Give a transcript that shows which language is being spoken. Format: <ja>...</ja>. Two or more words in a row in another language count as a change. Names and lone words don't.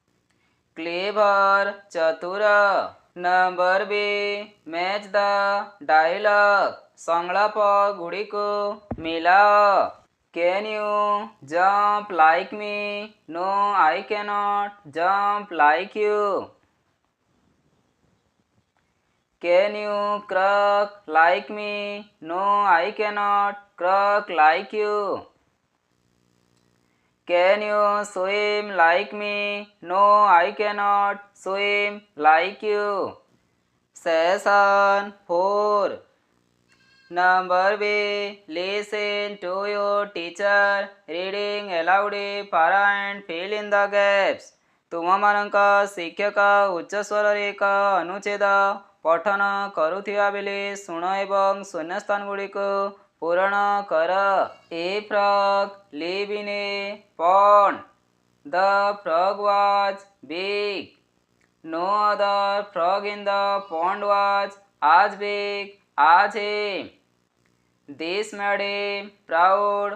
<en>Clever, ଚତୁର। Number B. Match the dialogue.</en> <or>ସଂଳାପ ଗୁଡ଼ିକୁ ମିଳାଅ।</or> <en>Can you jump like me? No, I cannot jump like you. Can you croak like me? No, I cannot croak like you. Can you swim like me? No, I cannot swim like you. Session 4. Number B. Listen to your teacher reading aloud para and fill in the gaps.</en> <or>ତୁମମାନଙ୍କ ଶିକ୍ଷକ ଉଚ୍ଚ ସ୍ୱରରେ ଏକ ଅନୁଚ୍ଛେଦ ପଠନ କରୁଥିବା ବେଳେ ଶୁଣ ଏବଂ ଶୂନ୍ୟସ୍ଥାନ ଗୁଡ଼ିକୁ ପୂରଣ କର.</or> <en>A frog lived in a pond. The frog was big. No other frog in the pond was as big as him. This made him proud.</en>